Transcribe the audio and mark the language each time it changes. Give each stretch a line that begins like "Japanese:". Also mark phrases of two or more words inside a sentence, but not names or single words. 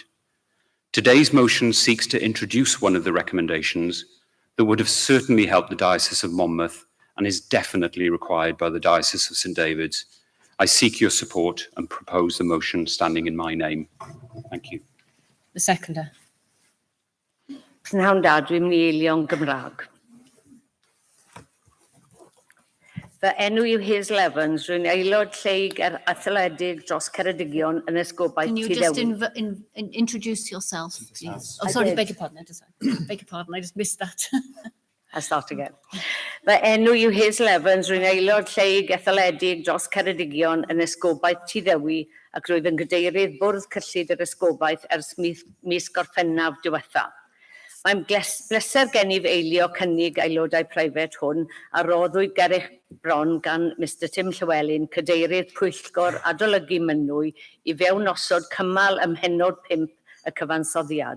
English: Today's motion seeks to introduce one of the recommendations that would have certainly helped the Diocese of Monmouth and is definitely required by the Diocese of St David's. I seek your support and propose the motion standing in my name. Thank you. The seconder.
Welsh: Prynhawn Dad, dwi'n mynd i eilio'n Gymraeg. Fy enw yw Hazel Evans, rwy'n aelod lleug athledig dros Ceredigion yn Esgobaeth
English: Can you just introduce yourself, please? Oh, I sorry, did. beg your pardon. Beg your pardon, I just missed that. I'll start again.
Welsh: Fy enw yw Hazel Evans, rwy'n aelod lleug athledig dros Ceredigion yn Esgobaeth Tyddewi ac rwyf yn gadeirydd bwrdd cyllid yr Esgobaeth ers mis Gorffennaf diwethaf. Mae'n bleser gennyf eilio cynnig aelodau preifat hwn a roddwyd gerich bron gan Mr Tim Llywelyn, cadeirydd Pwyllgor Adolygu Mynwy i fewn osod cymal ym mhenod 5 y cyfansoddiad.